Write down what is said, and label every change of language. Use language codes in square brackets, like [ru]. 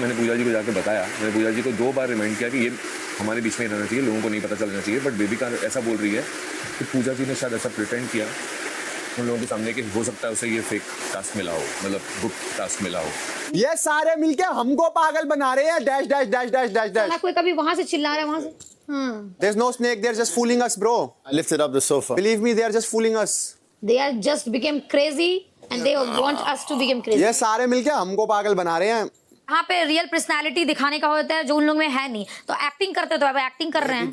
[hi] मैंने पूजा जी को जाकर बताया, मैंने पूजा जी को 2 बार रिमाइंड किया कि ये हमारे बीच में ही रहना चाहिए, लोगों को नहीं पता चलना चाहिए। बट बेबी का ऐसा बोल रही है कि पूजा जी ने शायद ऐसा प्रिटेंड किया उन लोगों के सामने कि हो सकता है उसे ये फेक टास्क मिला हो, मतलब गुप्त टास्क मिला हो। ये सारे मिलके हमको पागल बना रहे हैं। Dash dash dash dash dash dash. कोई कभी वहां से चिल्ला रहा है वहां से। [en] There's no snake, they're just fooling us, bro. I lifted up the sofa. Believe me, they are just fooling us. They are just became crazy and they want us to become crazy. [hi] ये सारे मिलके हमको पागल बना रहे हैं। यहाँ पे रियल पर्सनालिटी दिखाने का होता है जो उन लोग में है नहीं, तो एक्टिंग करते तो अब एक्टिंग कर रहे हैं।